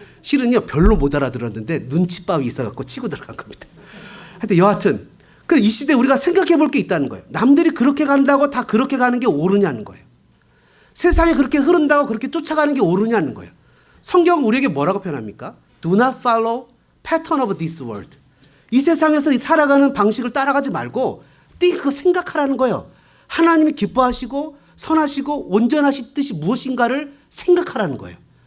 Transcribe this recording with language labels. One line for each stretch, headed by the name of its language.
Korean: 실은요 별로 못 알아들었는데 눈칫밥이 있어갖고 치고 들어간 겁니다. 하여튼 여하튼 그럼 이 시대에 우리가 생각해 볼 게 있다는 거예요. 남들이 그렇게 간다고 다 그렇게 가는 게 옳으냐는 거예요. 세상에 그렇게 흐른다고 그렇게 쫓아가는 게 옳으냐는 거예요. 성경은 우리에게 뭐라고 표현합니까?
English: Do not follow pattern of this world.
Korean: 이 세상에서 살아가는 방식을 따라가지 말고 그 생각하라는 거예요. 하나님이 기뻐하시고 선하시고 온전하신 뜻이 무엇인가를 생각하라는 거예요.